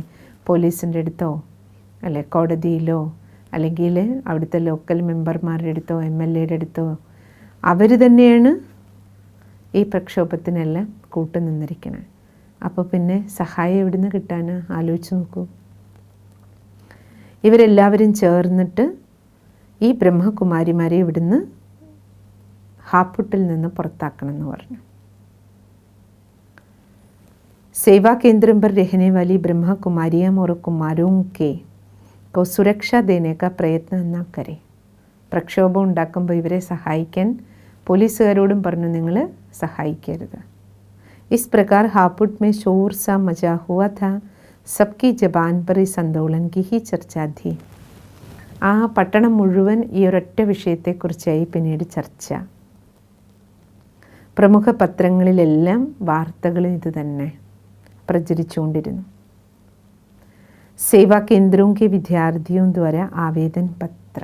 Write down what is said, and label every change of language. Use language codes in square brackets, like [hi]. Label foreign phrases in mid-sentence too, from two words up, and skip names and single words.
[ml] പോലീസിൻ്റെ അടുത്തോ അല്ലെ കോടതിയിലോ അല്ലെങ്കിൽ അവിടുത്തെ ലോക്കൽ മെമ്പർമാരുടെ അടുത്തോ MLAയുടെ അടുത്തോ അവർ തന്നെയാണ് ഈ പ്രക്ഷോഭത്തിനെല്ലാം കൂട്ടുനിന്നിരിക്കുന്നത്. അപ്പോൾ പിന്നെ സഹായം എവിടുന്ന് കിട്ടാൻ ആലോചിച്ച് നോക്കൂ. ഇവരെല്ലാവരും ചേർന്നിട്ട് ഈ ബ്രഹ്മകുമാരിമാരെ ഇവിടുന്ന് ഹാപ്പുട്ടിൽ നിന്ന് പുറത്താക്കണം എന്ന് പറഞ്ഞു. [hi] सेवा केंद्र पर रहने वाली ब्रह्मा कुमारियाँ और कुमारों को सुरक्षा देने का प्रयत्न न करें. [ml] പ്രക്ഷോഭം ഉണ്ടാക്കുമ്പോൾ ഇവരെ സഹായിക്കാൻ പോലീസുകാരോടും പറഞ്ഞു, നിങ്ങൾ സഹായിക്കരുത്. [hi] इस प्रकार हापुट में शोर सा मचा हुआ था. सबकी जबान पर इस आंदोलन की ही चर्चा थी. [ml] ആ പട്ടണം മുഴുവൻ ഈ ഒരൊറ്റ വിഷയത്തെക്കുറിച്ചായി പിന്നീട് ചർച്ച. പ്രമുഖ പത്രങ്ങളിലെല്ലാം വാർത്തകൾ ഇത് തന്നെ പ്രചരിച്ചുകൊണ്ടിരുന്നു. [hi] सेवा केंद्रों के विद्यार्थियों द्वारा आवेदन पत्र.